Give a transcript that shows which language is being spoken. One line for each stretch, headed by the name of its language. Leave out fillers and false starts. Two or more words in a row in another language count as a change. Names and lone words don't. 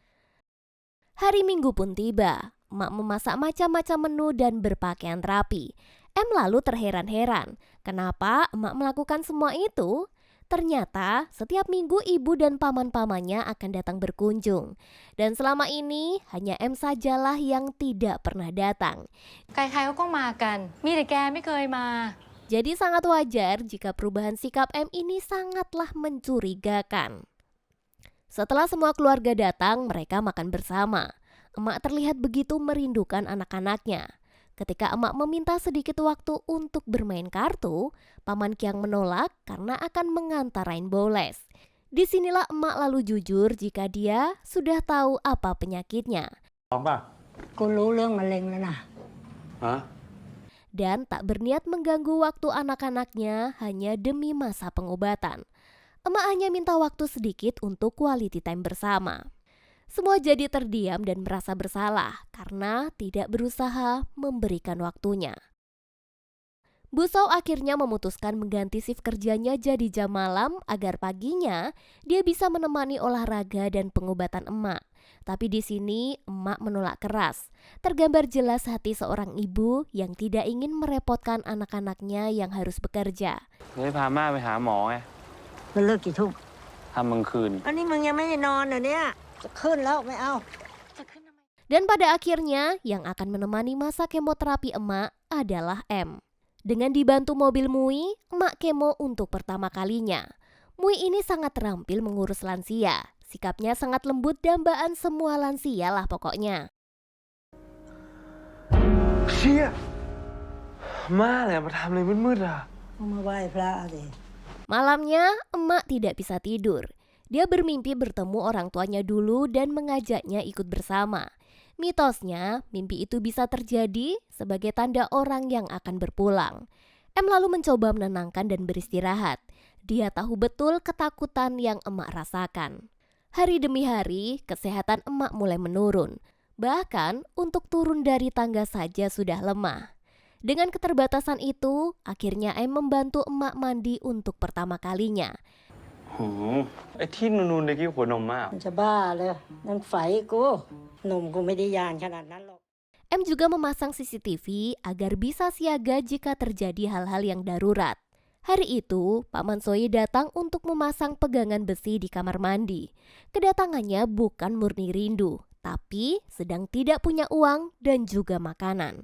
Indonesian: Hari Minggu pun tiba, emak memasak macam-macam menu dan berpakaian rapi. M lalu terheran-heran, kenapa emak melakukan semua itu? Ternyata setiap minggu ibu dan paman-pamannya akan datang berkunjung. Dan selama ini hanya M sajalah yang tidak pernah datang.
Thai: ใครๆเขาก็มากันมีแต่แกไม่เคยมา
Indonesian: Jadi sangat wajar jika perubahan sikap M ini sangatlah mencurigakan. Setelah semua keluarga datang, mereka makan bersama. Emak terlihat begitu merindukan anak-anaknya. Ketika emak meminta sedikit waktu untuk bermain kartu, paman Kiang menolak karena akan mengantar Rainbow Les. Disinilah emak lalu jujur jika dia sudah tahu apa penyakitnya.
Thai: พร้อมป่ะ กูรู้เรื่องมะเร็งแล้วนะ ฮะ
Indonesian: Dan tak berniat mengganggu waktu anak-anaknya hanya demi masa pengobatan. Emak hanya minta waktu sedikit untuk
English: quality time
Indonesian: bersama. Semua jadi terdiam dan merasa bersalah karena tidak berusaha memberikan waktunya. Bu Sao akhirnya memutuskan mengganti shift kerjanya jadi jam malam agar paginya dia bisa menemani olahraga dan pengobatan emak. Tapi di sini emak menolak keras. Tergambar jelas hati seorang ibu yang tidak ingin merepotkan anak-anaknya yang harus bekerja.
Thai: เลยพาม่าไปหาหมอไง มันเลิกกี่ทุ่ม ทำกลางคืน อันนี้มึงยังไม่ได้นอนเหรอเนี่ยจะขึ้นแล้วไม่เอา
Indonesian: Dan pada akhirnya, yang akan menemani masa kemoterapi emak adalah M. Dengan dibantu mobil Mui, emak kemo untuk pertama kalinya. Mui ini sangat terampil mengurus lansia. Sikapnya sangat lembut dambaan semua lansia lah pokoknya.
Thai: เชี่ยมาเลยมาทำอะไรมืดๆอ่ะ เอามาไหว้พระสิ
Indonesian: Malamnya, emak tidak bisa tidur. Dia bermimpi bertemu orang tuanya dulu dan mengajaknya ikut bersama. Mitosnya, mimpi itu bisa terjadi sebagai tanda orang yang akan berpulang. M lalu mencoba menenangkan dan beristirahat. Dia tahu betul ketakutan yang emak rasakan. Hari demi hari, kesehatan emak mulai menurun. Bahkan, untuk turun dari tangga saja sudah lemah. Dengan keterbatasan itu, akhirnya M membantu emak mandi untuk pertama kalinya.
Thai: โหไอ้ที่นูนๆเมื่อกี้หัวนมมาก มันจะบ้าเลยนั่นไฝกูหนุ่มกูไม่ได้ยานขนาดนั้นหรอก
Indonesian: M juga memasang CCTV agar bisa siaga jika terjadi hal-hal yang darurat. Hari itu, Pak Mansoi datang untuk memasang pegangan besi di kamar mandi. Kedatangannya bukan murni rindu, tapi sedang tidak punya uang dan juga makanan.